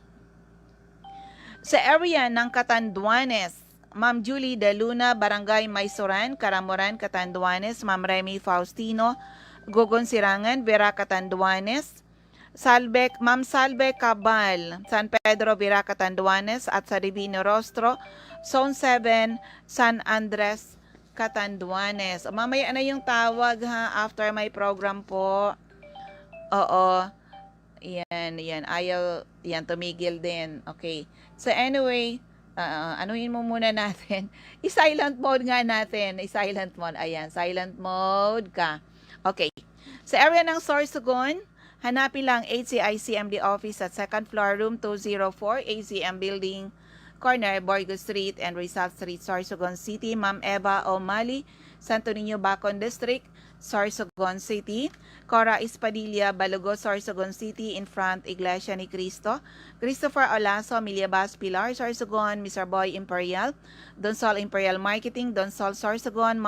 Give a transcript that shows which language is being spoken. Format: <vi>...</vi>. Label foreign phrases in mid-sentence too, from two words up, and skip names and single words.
<tl>Sa area ng Catanduanes, Ma'am Julie De Luna, Barangay Maysoran, Karamuran, Catanduanes. Ma'am Remy Faustino, Gogon Sirangan, Vera, Catanduanes. Ma'am Salve Cabal, San Pedro, Vera, Catanduanes. At sa Divino Rostro, Zone 7, San Andres, Catanduanes. Mamaya na yung tawag</tl> <en>after my program</en> <tl>po. Oo. Yan. Ayaw, yan, tumigil din. Okay. So anyway, anuhin mo muna natin. I-</tl> <en>silent mode</en> <tl>nga natin. I-</tl> <en>silent mode.</en> <tl>Ayan,</tl> <en>silent mode</en> <tl>ka. Okay. Sa area ng Sorsogon, hanapin lang HCICMD office at</tl> <en>second floor,</en> <tl>room 204, ACM Building, corner, Borgo Street and Rizal Street, Sorsogon City. Ma'am Eva O'Malley, Santo Niño, Bacon District, Sorsogon City. Cora Espadilla, Balogo, Sorsogon City,</tl> <en>in front,</en> <tl>Iglesia ni Cristo. Christopher Olaso, Miliabas Pilar, Sorsogon. Mr. Boy Imperial, Donsol Imperial Marketing, Donsol Sorsogon.</tl>